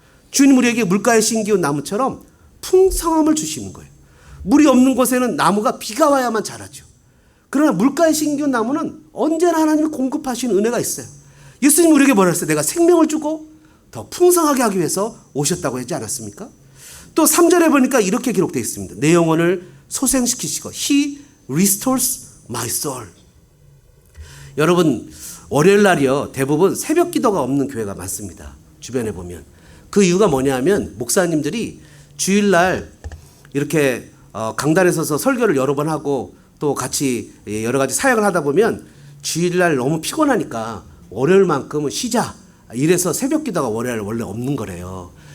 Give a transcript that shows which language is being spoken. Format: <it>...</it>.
<ko>주님 우리에게 물가에 심기운 나무처럼 풍성함을 주시는 거예요. 물이 없는 곳에는 나무가 비가 와야만 자라죠. 그러나 물가에 심기운 나무는 언제나 하나님이 공급하시는 은혜가 있어요. 예수님 우리에게 뭐라 했어요? 내가 생명을 주고 더 풍성하게 하기 위해서 오셨다고 하지 않았습니까? 또 3절에 보니까 이렇게 기록되어 있습니다. 내 영혼을 소생시키시고</ko> <en>He restores my soul.</en> <ko>여러분, 월요일 날이요 대부분 새벽 기도가 없는 교회가 많습니다. 주변에 보면. 그 이유가 뭐냐면 목사님들이 주일날 이렇게 강단에 서서 설교를 여러 번 하고 또 같이 여러 가지 사역을 하다 보면 주일날 너무 피곤하니까 월요일만큼은 쉬자, 이래서 새벽 기도가 월요일 원래 없는 거래요.</ko>